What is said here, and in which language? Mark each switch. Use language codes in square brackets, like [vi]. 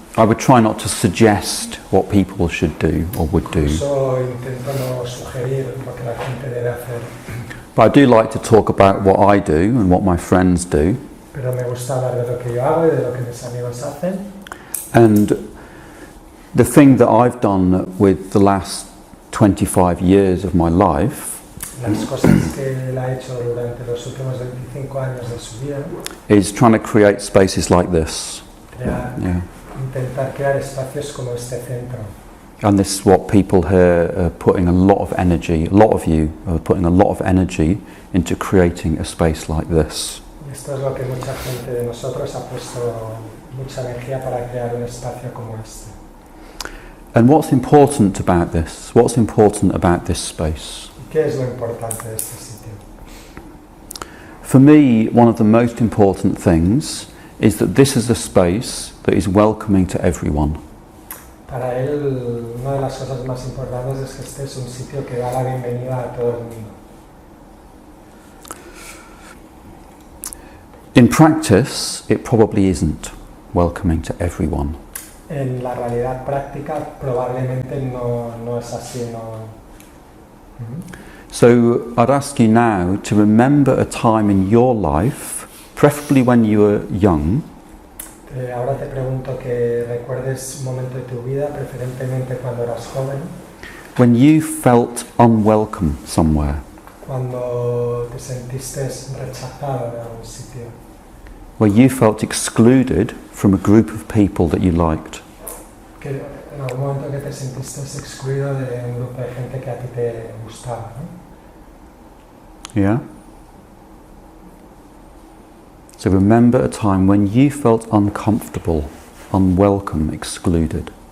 [en] I would try not to suggest what people should do or would do. [es] Incluso intento no sugerir lo que la gente debe hacer. [en] But I do like to talk about what I do and what my friends do. [es] Pero me gusta hablar de lo que yo hago y de lo que mis amigos hacen. [en] And the thing that I've done with the last 25 years of my life [es] Las cosas que él ha hecho durante los últimos 25 años de su vida, [en] is trying to create spaces like this. Yeah. [es] intentar crear espacios como este centro. [en] And this is what people here are putting a lot of energy, a lot of you are putting a lot of energy into creating a space like this. [es] Y esto es lo que mucha gente de nosotros ha puesto mucha energía para crear un espacio como este. [en] And what's important about this? What's important about this space? [es] ¿Y qué es lo importante de este sitio? [en] For me, one of the most important things is that this is a space that is welcoming to everyone. [es] Para él, una de las cosas más importantes es que este es un sitio que da la bienvenida a todo el mundo. [en] In practice, it probably isn't welcoming to everyone. [es] En la realidad práctica probablemente no es así, no. [en] So I'd ask you now to remember a time in your life, preferably when you were young, [es] Ahora te pregunto que recuerdes un momento de tu vida, preferentemente cuando eras joven, [en] when you felt unwelcome somewhere, [es] cuando te sentiste rechazado en algún sitio, [en] where you felt excluded from a group of people that you liked. [es] que en algún momento que te sentiste excluido de un grupo de gente que a ti te gustaba, ¿no? [en] Yeah? So remember a time when you felt uncomfortable, unwelcome, excluded.